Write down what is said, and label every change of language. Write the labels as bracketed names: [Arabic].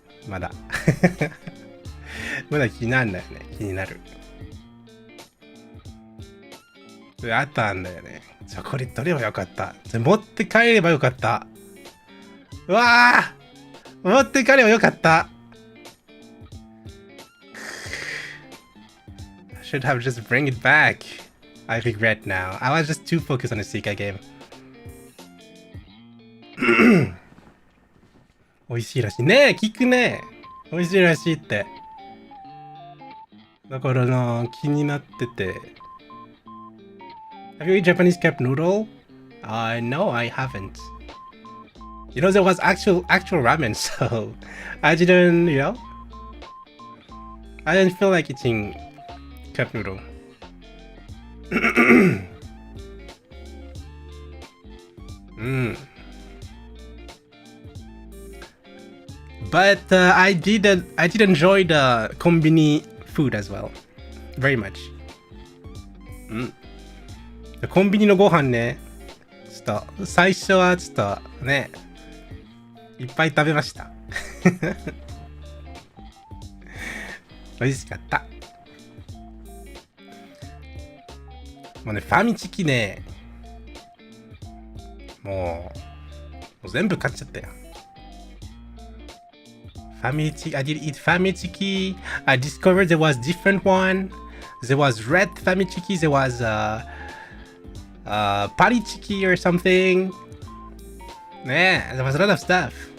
[Japanese] まだまだ気になんないね。気になる。あったんだよね。じゃあこれ取ればよかった。持って帰ればよかった。うわー、持って帰ればよかった。 [English] I should have just bring it back. I regret now. I was just too focused on the Suika game. [Japanese] 美味しいらしいね。聞くね。美味しいらしいって。だからな、気になってて。 [English] Have you eaten Japanese cup noodle? No, I haven't. You know, there was actual ramen, so I didn't, you know, I didn't feel like eating cup noodle. But I did enjoy the kombini food as well, very much. [Japanese] コンビニのご飯ね、ちょっと最初はちょっとね、いっぱい食べました。美味しかった。もうね、ファミチキね、もう全部買っちゃったよ。 [English] ファミチキ、I did eat ファミチキ。 I discovered there was different one. There was red ファミチキ。There wasパリチキ or something. ねえ、there was a lot of stuff.